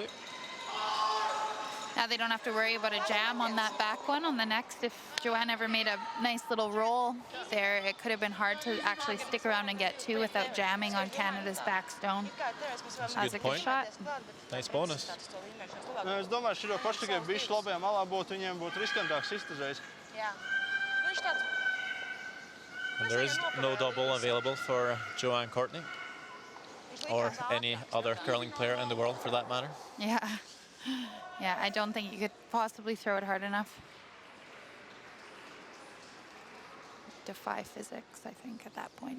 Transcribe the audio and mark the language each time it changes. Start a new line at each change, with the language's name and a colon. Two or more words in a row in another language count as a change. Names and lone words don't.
English: Now they don't have to worry about a jam on that back one. On the next, if Joanne ever made a nice little roll there, it could have been hard to actually stick around and get 2 without jamming on Canada's back stone. That was a good shot. Nice bonus.
Latvian: Es domāju, šito pašu tikai bišķi labajā malā būtu, viņiem būtu riskantāks iztuzreiz.
English: And there is no double available for Joanne Courtney or any other curling player in the world for that matter. Yeah. Yeah, I don't think you could possibly throw it hard enough. Defy physics, I think, at that point.